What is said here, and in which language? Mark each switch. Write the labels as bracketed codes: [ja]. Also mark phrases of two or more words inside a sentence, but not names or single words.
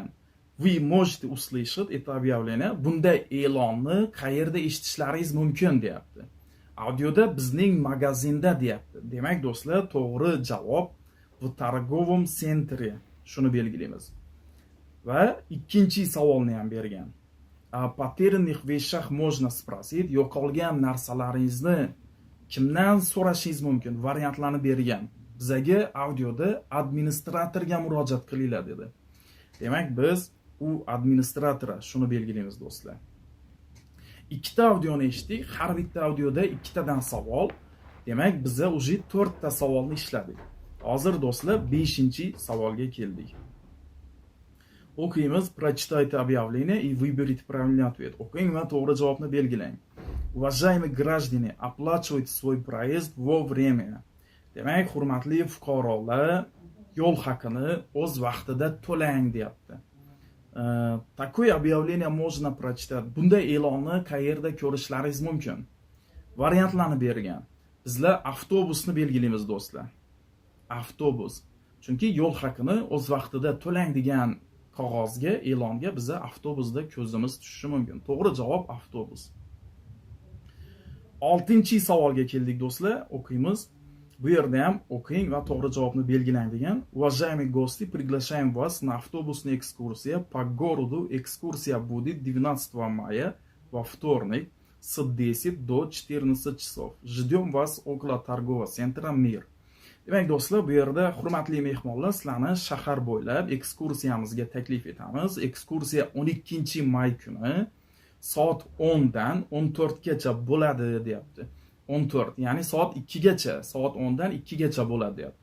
[ru] Вы можете услышать это объявление. [uz] Bunday e'lonni qayerda eshitishlaringiz mumkin deyapti. Audioda bizning magazinda deyapti. Demak do'stlar, to'g'ri javob [ru] в торговом центре. [uz] Shuni belgilaymiz. Va ikkinchi savolni ham bergan. [ru] О потерянных вещах можно спросить. [uz] Yo'qolgan narsalaringizni kimdan so'rashingiz mumkin? Variantlarni bergan. Bizga audioda administratorga murojaat qilinglar dedi. Demak, biz u administratora shuni belgilaymiz do'stlar. Ikkita audioni eshitdik. Har bitta audioda ikkitadan savol. Demak, biz уже 4 ta savolni ishladik. Hozir do'stlar 5-chi savolga keldik. O'qiymiz. [ru] Прочитайте объявление и выберите правильный ответ. [uz] O'qing va to'g'ri javobni belgilang. [ru] Уважаемые граждане, оплачивайте свой проезд вовремя. [uz] Demak, hurmatli fuqarolar, yo'l haqini o'z vaqtida to'lang deyapti. [ru] Такое объявление можно прочитать. [uz] Bunday e'lonni qayerda ko'rishlaringiz mumkin? Variantlarni bergan. Bizlar avtobusni belgilaymiz do'stlar. Avtobus. Chunki yo'l haqini o'z vaqtida to'lang degan qog'ozga, e'longa biza avtobusda ko'zimiz tushishi mumkin. To'g'ri javob avtobus. 6-chi savolga keldik do'stlar. O'qiymiz. Bu yerda ham o'qing va to'g'ri javobni belgilang degan. [ru] Уважаемые гости, приглашаем вас на автобусную экскурсию по городу. Экскурсия будет 12 мая во вторник с 10 до 14 часов. Ждем вас около торгового центра Мир. [uz] Demak do'stlar, bu yerda hurmatli mehmonlar, sizlarni shahar bo'ylab ekskursiyamizga taklif etamiz. Ekskursiya 12 may kuni soat 10 dan 14 gacha bo'ladi deyapti. 14, ya'ni soat 2 gacha, soat 10 dan 2 gacha bo'ladi deyapti.